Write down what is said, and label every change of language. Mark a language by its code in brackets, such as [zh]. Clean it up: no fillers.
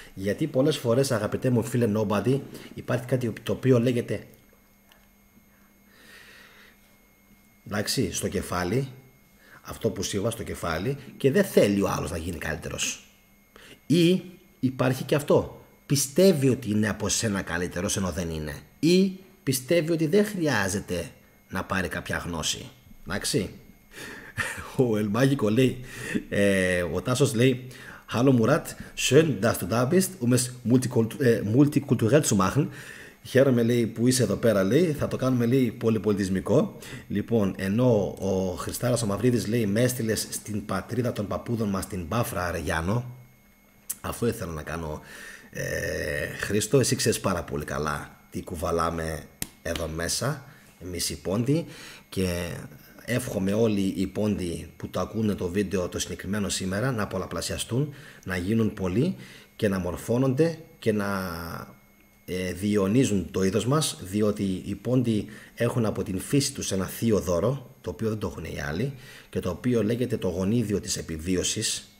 [el] Γιατί πολλές φορές, αγαπητέ μου φίλε Nobody, υπάρχει κάτι το οποίο λέγεται, εντάξει, στο κεφάλι, αυτό που σίγουρα στο κεφάλι, και δεν θέλει ο άλλος να γίνει καλύτερος. Ή υπάρχει και αυτό, πιστεύει ότι είναι από σένα καλύτερος ενώ δεν είναι. Ή πιστεύει ότι δεν χρειάζεται να πάρει κάποια γνώση. Εντάξει. Ο Ελμάγικο λέει, ο Τάσος λέει, [de] Hallo Murat, schön dass du da bist, um es multikulturell zu machen. [el] Χαίρομαι, λέει, που είσαι εδώ πέρα, λέει, θα το κάνουμε, λέει, πολυπολιτισμικό. Λοιπόν, ενώ ο Χριστάρας ο Μαυρίδης λέει, με έστειλες στην πατρίδα των παππούδων μας, την Πάφρα, Αρεγιάνο. Αυτό ήθελα να κάνω, Χρήστο, εσύ ξέρεις πάρα πολύ καλά τι κουβαλάμε εδώ μέσα εμείς οι πόντοι, και εύχομαι όλοι οι πόντοι που το ακούνε το βίντεο το συγκεκριμένο σήμερα να πολλαπλασιαστούν, να γίνουν πολλοί και να μορφώνονται και να διονύζουν το είδος μας, διότι οι πόντοι έχουν από την φύση τους ένα θείο δώρο, το οποίο δεν το έχουν οι άλλοι, και το οποίο λέγεται το γονίδιο της επιβίωσης.